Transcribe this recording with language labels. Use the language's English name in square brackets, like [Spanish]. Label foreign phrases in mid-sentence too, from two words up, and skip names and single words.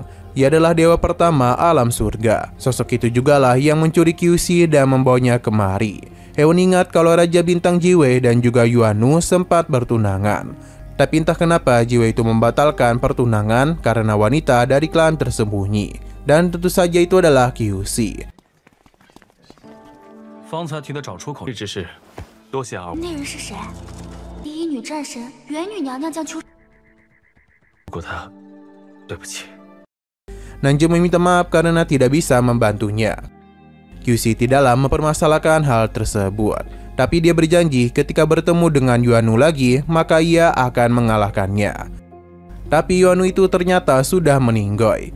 [Indonesian] Ia adalah dewa pertama alam surga. Sosok itu jugalah yang mencuri Kyushi dan membawanya kemari. Hewan ingat kalau Raja Bintang Jiwei dan juga Yuanu sempat bertunangan. Tapi entah kenapa Jiwei itu membatalkan pertunangan karena wanita dari klan tersembunyi. Dan tentu saja itu adalah Kyushi. [Chinese] 方才提的找出口之事，多谢二位。那人是谁？第一女战神元女娘娘将秋。如果他，对不起。 [Indonesian] Nanja meminta maaf karena tidak bisa membantunya. Kyushi tidaklah mempermasalahkan hal tersebut, tapi dia berjanji ketika bertemu dengan Yuanu lagi, maka ia akan mengalahkannya. Tapi Yuanu itu ternyata sudah meninggoy.